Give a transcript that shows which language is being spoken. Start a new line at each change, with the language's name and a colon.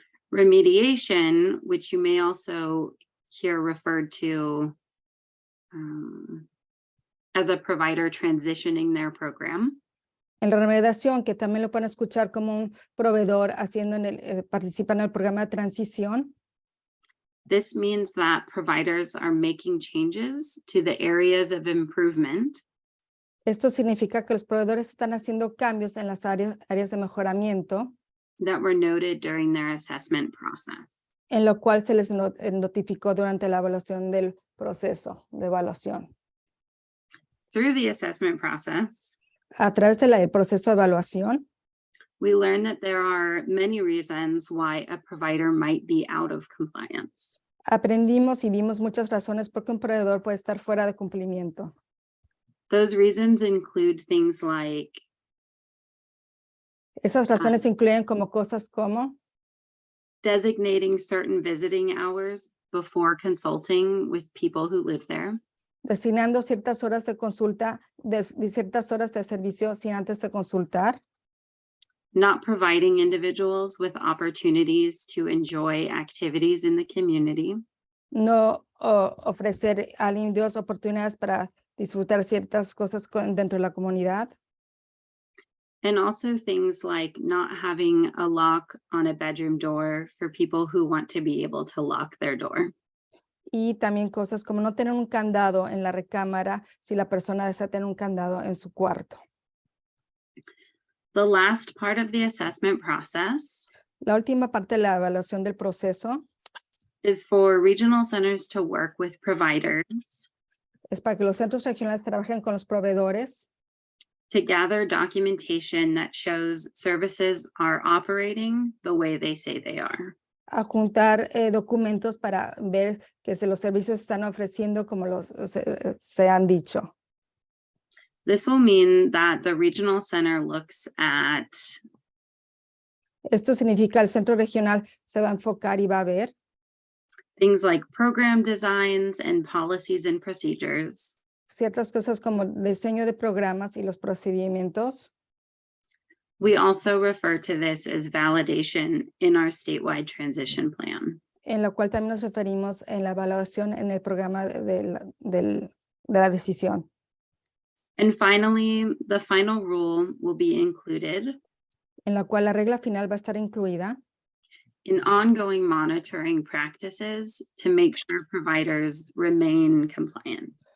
English: Remediation, which you may also hear referred to as a provider transitioning their program,
Spanish: En la remediación, que también lo pueden escuchar como un proveedor haciendo participa en el programa de transición.
English: this means that providers are making changes to the areas of improvement
Spanish: Esto significa que los proveedores están haciendo cambios en las áreas de mejoramiento,
English: that were noted during their assessment process.
Spanish: en lo cual se les notificó durante la evaluación del proceso de evaluación.
English: Through the assessment process,
Spanish: A través del proceso de evaluación,
English: we learn that there are many reasons why a provider might be out of compliance.
Spanish: aprendimos y vimos muchas razones por qué un proveedor puede estar fuera de cumplimiento.
English: Those reasons include things like
Spanish: Esas razones incluyen como cosas como
English: designating certain visiting hours before consulting with people who live there,
Spanish: designando ciertas horas de consulta, de ciertas horas de servicio sin antes de consultar,
English: not providing individuals with opportunities to enjoy activities in the community,
Spanish: no ofrecer a individuos oportunidades para disfrutar ciertas cosas dentro de la comunidad,
English: and also things like not having a lock on a bedroom door for people who want to be able to lock their door.
Spanish: y también cosas como no tener un candado en la recámara si la persona desea tener un candado en su cuarto.
English: The last part of the assessment process
Spanish: La última parte de la evaluación del proceso
English: is for regional centers to work with providers
Spanish: es para que los centros regionales trabajen con los proveedores
English: to gather documentation that shows services are operating the way they say they are.
Spanish: a juntar documentos para ver que los servicios están ofreciendo como se han dicho.
English: This will mean that the regional center looks at
Spanish: Esto significa el centro regional se va a enfocar y va a ver
English: things like program designs and policies and procedures,
Spanish: ciertas cosas como el diseño de programas y los procedimientos.
English: we also refer to this as validation in our statewide transition plan.
Spanish: En la cual también nos referimos en la evaluación en el programa de la decisión.
English: And finally, the final rule will be included
Spanish: En la cual la regla final va a estar incluida
English: in ongoing monitoring practices to make sure providers remain compliant.